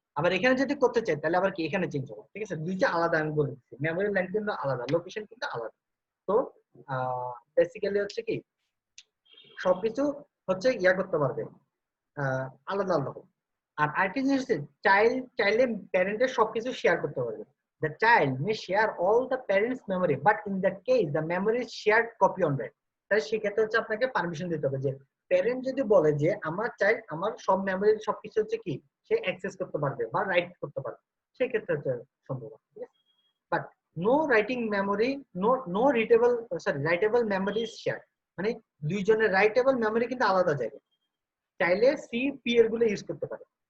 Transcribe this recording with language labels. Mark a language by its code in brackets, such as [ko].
[bn] আবার এখানে যদি করতে চাই তাহলে আবার কি এখানে চেঞ্জ হবে। ঠিক আছে, দুইটা আলাদা, আমি বলে দিচ্ছি মেমোরি লাইন কিন্তু আলাদা, লোকেশন কিন্তু আলাদা। তো বেসিক্যালি হচ্ছে কি সবকিছু হচ্ছে ইয়া করতে পারবে, আলাদা আলাদা হবে। আর আরেকটা জিনিস হচ্ছে চাইল্ডে প্যারেন্টের সবকিছু শেয়ার করতে পারবে। [en] The child may share all the parents' memory, but in that case, the memory is shared copy on that. [bn] তাহলে সেক্ষেত্রে হচ্ছে আপনাকে পারমিশন দিতে হবে, যে প্যারেন্ট যদি বলে যে আমার চাইল্ড আমার সব মেমোরি সবকিছু হচ্ছে কি সে অ্যাক্সেস করতে পারবে বা রাইট করতে পারবে, সেক্ষেত্রে হচ্ছে সম্ভব। ঠিক আছে, [en] but no writing memory, no readable, sorry writable memory is share, [bn] মানে দুইজনের রাইটেবল মেমোরি কিন্তু আলাদা জায়গায়, চাইলে সি পি এর গুলো ইউজ করতে পারে।